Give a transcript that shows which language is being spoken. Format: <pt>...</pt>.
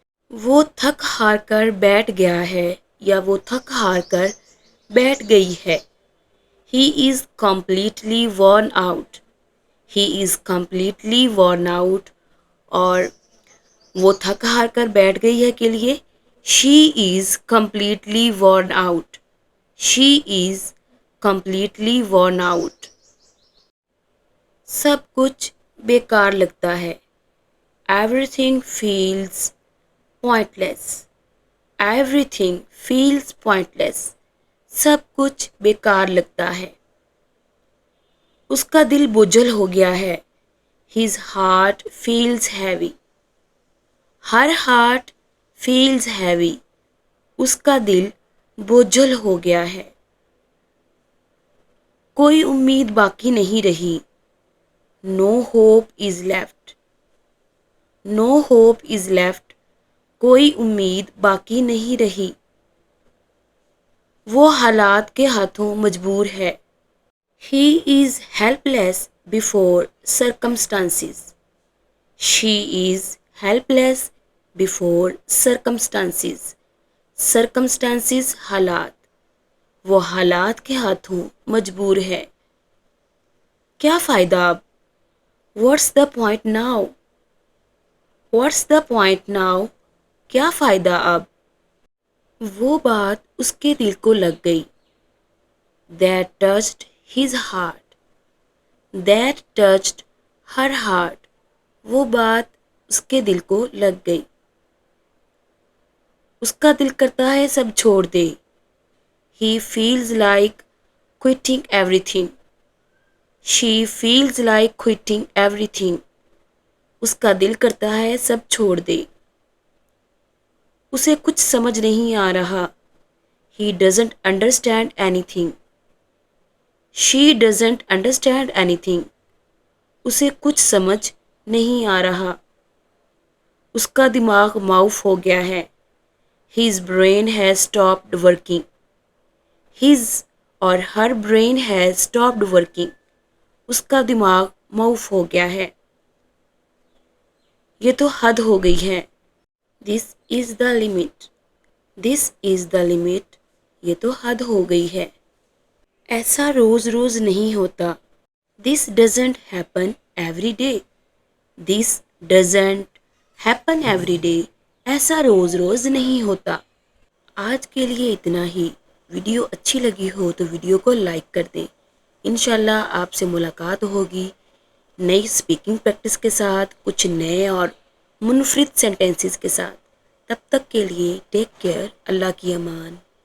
<ur>وہ تھک ہار کر بیٹھ گیا ہے یا وہ تھک ہار کر بیٹھ گئی ہے.</ur> <en>He is completely worn out. He is completely worn out.</en> <ur>اور وہ تھک ہار کر بیٹھ گئی ہے کے لیے</ur> <en>she is completely worn out. She is completely worn out.</en> <ur>سب کچھ بیکار لگتا ہے.</ur> <en>Everything feels pointless. Everything feels pointless.</en> <ur>سب کچھ بیکار لگتا ہے. اس کا دل بوجھل ہو گیا ہے.</ur> <en>His heart feels heavy. Her heart feels heavy.</en> <ur>اس کا دل بوجھل ہو گیا ہے. کوئی امید باقی نہیں رہی.</ur> <en>No hope is left. No hope is left.</en> <ur>کوئی امید باقی نہیں رہی. وہ حالات کے ہاتھوں مجبور ہے.</ur> <en>He is helpless before circumstances. She is helpless before circumstances. Circumstances حالات.</en> <ur>وہ حالات کے ہاتھوں مجبور ہے. کیا فائدہ اب؟</ur> <en>What's the point now? What's the point now?</en> <ur>کیا فائدہ اب؟ وہ بات اس کے دل کو لگ گئی.</ur> <en>That touched his heart. That touched her heart.</en> <ur>وہ بات اس کے دل کو لگ گئی. اس کا دل کرتا ہے سب چھوڑ دے.</ur> <en>He feels like quitting everything. She feels like quitting everything.</en> <ur>اس کا دل کرتا ہے سب چھوڑ دے. اسے کچھ سمجھ نہیں آ رہا.</ur> <en>He doesn't understand anything. She doesn't understand anything.</en> <ur>اسے کچھ سمجھ نہیں آ رہا. اس کا دماغ معاف ہو گیا ہے.</ur> <en>His brain has stopped working. His or her brain has stopped working.</en> <ur>اس کا دماغ معاف ہو گیا ہے. یہ تو حد ہو گئی ہے.</ur> <en>This is the limit. This is the limit.</en> <ur>یہ تو حد ہو گئی ہے. ایسا روز روز نہیں ہوتا.</ur> <en>This doesn't happen every day. This doesn't happen every day.</en> <ur>ایسا روز روز نہیں ہوتا. آج کے لیے اتنا ہی. ویڈیو اچھی لگی ہو تو ویڈیو کو لائک کر دیں. انشاءاللہ آپ سے ملاقات ہوگی نئی اسپیکنگ پریکٹس کے ساتھ، کچھ نئے اور منفرد سینٹینسز کے ساتھ. تب تک کے لیے ٹیک کیئر. اللہ کی امان.</ur>